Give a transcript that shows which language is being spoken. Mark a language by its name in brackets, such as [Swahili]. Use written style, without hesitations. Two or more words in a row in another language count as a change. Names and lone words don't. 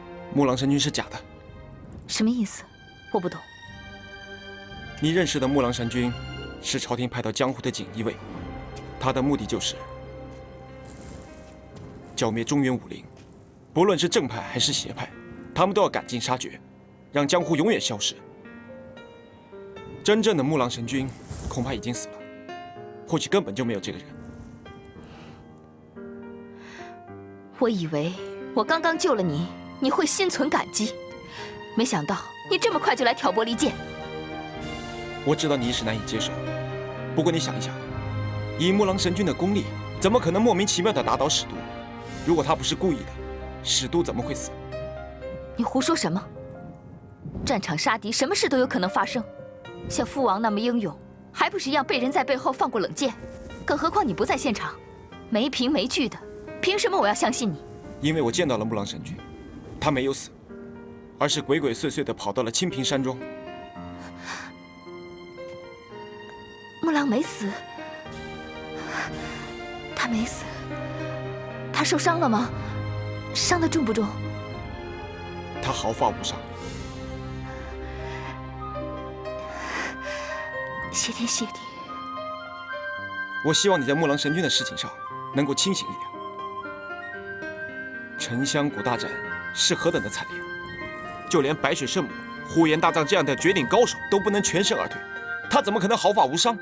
[Chinese] 木狼神君是假的。什麼意思？我不懂。你認識的木狼神君是朝廷派到江湖的錦衣衛，他的目的就是剿滅中原武林，不論是正派還是邪派，他們都要趕盡殺絕，讓江湖永遠消失。真正的木狼神君恐怕已經死了，或許根本就沒有這個人。我以為我剛剛救了你，你會心存感激，沒想到你這麼快就來挑撥離間。我知道你一時難以接受，不過你想一想，以木狼神君的功力，怎麼可能莫名其妙地打倒史都？如果他不是故意的，史都怎麼會死？你胡說什麼？戰場殺敵，什麼事都有可能發生。像父王那麼英勇，還不是一樣被人在背後放過冷箭？更何況你不在現場，沒憑沒據的，憑什麼我要相信你？因為我見到了木狼神君，他沒有死，而是鬼鬼祟祟地跑到了清平山莊。木狼沒死，他沒死，他受傷了嗎？傷得重不重？他毫髮無傷。謝天謝地。我希望你在木狼神君的事情上能夠清醒一點。沉香谷大戰是何等的慘烈，就連白水聖母、呼延大藏這樣的絕頂高手都不能全身而退，他怎麼可能毫髮無傷？